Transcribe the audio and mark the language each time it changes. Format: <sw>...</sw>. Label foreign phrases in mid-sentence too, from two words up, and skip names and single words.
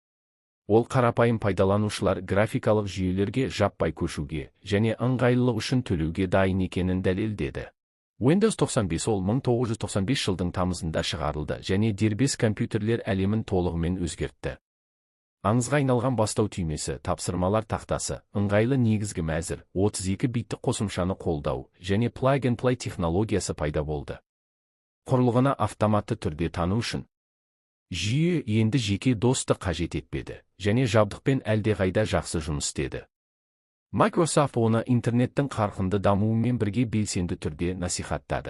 <kk>Ол қарапайым пайдаланушылар графикалық жүйелерге жаппай көшуге және ыңғайлылық үшін төлеуге дайын екенін дәлелдеді. Windows 95 ол 1995 жылдың тамызында шығарылды және дербес компьютерлер әлемін толығымен өзгертті. Аңызға айналған бастау түймесі, тапсырмалар тақтасы, ыңғайлы негізгі мәзір, 32 битті қосымшаны қолдау және</kk> <en>plug and play</en> <kk>технологиясы пайда болды. Құрылғыны автоматты түрде тану үшін жүйе енді жеке досты қажет етпеді және жабдықпен әлдеқайда жақсы жұмыс істеді. Microsoft оны интернеттің қарқынды дамуымен бірге белсенді түрде насихаттады.</kk>